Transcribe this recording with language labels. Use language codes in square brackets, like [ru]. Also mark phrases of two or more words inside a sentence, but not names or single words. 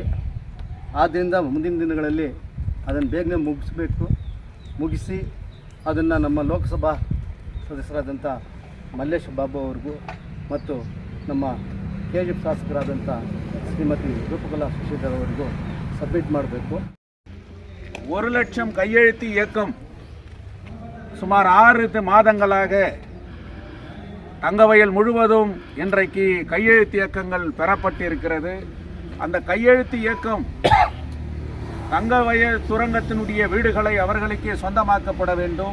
[kn] ಆದ್ದರಿಂದ ಮುಂದಿನ ದಿನಗಳಲ್ಲಿ ಅದನ್ನು ಬೇಗನೆ ಮುಗಿಸಿ ಅದನ್ನು ನಮ್ಮ ಲೋಕಸಭಾ ಸದಸ್ಯರಾದಂಥ ಮಲ್ಲೇಶ್ ಬಾಬು ಅವ್ರಿಗೂ ಮತ್ತು ನಮ್ಮ KGF ಶಾಸಕರಾದಂಥ ಶ್ರೀಮತಿ ರೂಪಕಲಾ ಶಶಿಧರ್ ಅವರಿಗೂ ಸಬ್ಮಿಟ್ ಮಾಡಬೇಕು. [ta] 1 லட்சம் கையெழுத்து இயக்கம் சுமார் 6 மாதங்களாக தங்கவயல் முழுவதும் இன்றைக்கு கையெழுத்து இயக்கங்கள் பெறப்பட்டிருக்கிறது. அந்த கையெழுத்து இயக்கம் தங்கவயல் சுரங்கத்தினுடைய வீடுகளை அவர்களுக்கே சொந்தமாக்கப்பட வேண்டும்.